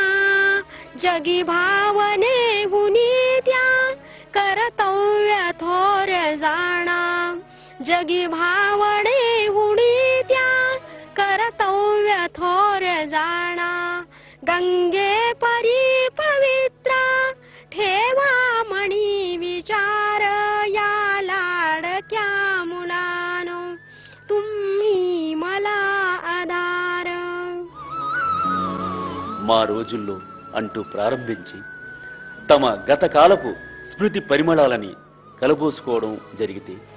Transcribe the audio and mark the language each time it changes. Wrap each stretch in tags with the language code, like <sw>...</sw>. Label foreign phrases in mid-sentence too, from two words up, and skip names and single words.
<mr>जगी भावने हुनित्या कर्तव्य थोर जाणा, जगी भावने हुनित्या कर्तव्य थोर जाणा. गंगे परी पवित्रा ठेवा मणी विचार, या लाडक्या मुलानो तुम्ही मला आधार.</mr> <te>మా రోజుల్లో అంటూ ప్రారంభించి తమ గతకాలపు స్మృతి పరిమళాలని కలబోసుకోవడం జరిగితే</te>